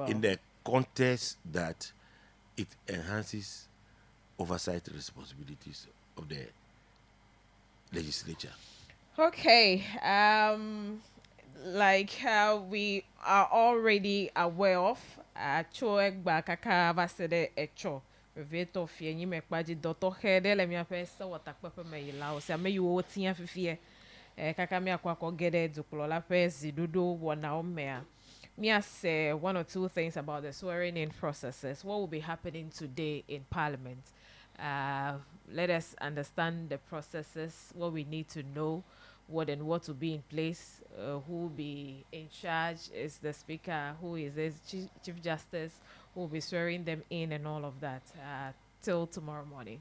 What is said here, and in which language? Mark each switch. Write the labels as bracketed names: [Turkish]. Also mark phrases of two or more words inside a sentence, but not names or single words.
[English] In the context that it enhances oversight responsibilities of the legislature. okay. Like we are already aware of, Choegba Kaka Vasede Echo. [Ewe] Veto fie nyi me kpaji dɔtɔ xe ɖe le miaƒe sewɔtakpeƒe me yilawo sia ame yiwo wotia fifie kaka miakɔ akɔ ge ɖe dukplɔla ƒe ziɖoɖo wɔnawo mea. [English] Mia say one or two things about the swearing in processes. What will be happening today in Parliament? Let us understand the processes, what we need to know, what will be in place, who will be in charge, is the Speaker, who is the Chief Justice, who will be swearing them in and all of that till tomorrow morning.